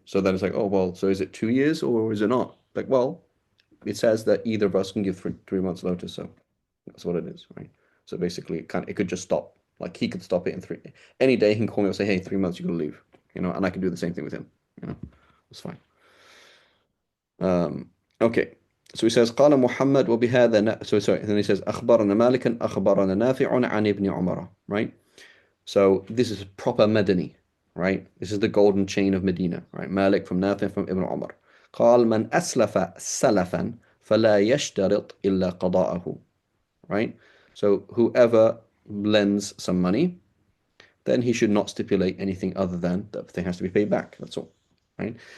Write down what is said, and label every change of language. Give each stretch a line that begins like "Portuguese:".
English: So then it's like, oh well, so is it 2 years or is it not? Like, well, it says that either of us can give 3 months notice, so that's what it is, right? So basically, it could just stop. Like he could stop it in any day. He can call me and say, hey, 3 months, you gotta leave, and I can do the same thing with him, it's fine. Um, okay. So he says,
Arabic: قال محمد وبهذا
English: so sorry. And then he says,
Arabic: أخبرنا مالك أخبرنا نافع عن ابن عمر.
English: Right. So this is proper Madani. Right. This is the golden chain of Medina. Right. Malik from Nafi from Ibn Umar.
Arabic: قال من أسلف سلفا فلا يشترط إلا قضاءه.
English: Right? So whoever lends some money, then he should not stipulate anything other than the thing has to be paid back. That's all. Right?